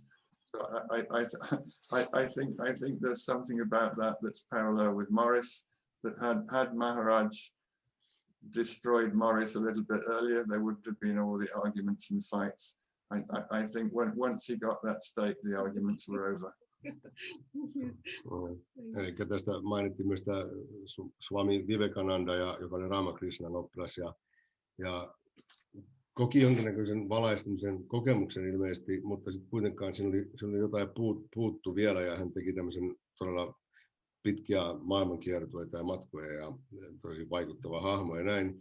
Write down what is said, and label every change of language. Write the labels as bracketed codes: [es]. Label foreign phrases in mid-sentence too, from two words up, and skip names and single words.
[en] So I think there's something about that that's parallel with Morris, that had Maharaj destroyed Morris a little bit earlier, there wouldn't have been all the arguments and fights. I think once he got that state, the arguments were over. [fi] Eli tästä mainittiin myös tämä Swami Vivekananda, joka oli Ramakrishnan oppilas ja koki jonkinnäköisen valaistumisen kokemuksen ilmeisesti, mutta sitten kuitenkaan siinä oli jotain puuttu vielä ja hän teki tämmöisen todella pitkiä maailmankiertueita ja matkoja ja tosi vaikuttava hahmo ja näin.